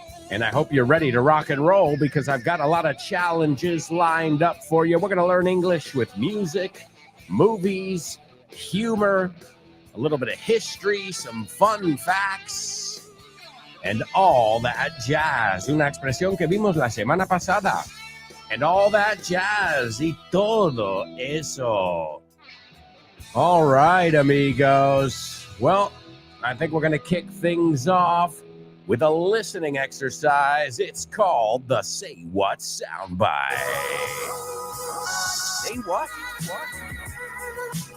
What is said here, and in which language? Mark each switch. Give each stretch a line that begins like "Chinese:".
English: And I hope you're ready to rock and roll, because I've got a lot of challenges lined up for you. We're going to learn English with music, movies, humor, a little bit of history, some fun facts, and all that jazz.
Spanish: Una expresión que vimos la semana pasada.
English: And all that jazz
Spanish: y todo eso.
English: All right, amigos. Well, I think we're going to kick things off with a listening exercise. It's called the Say What Soundbite. Say what? What?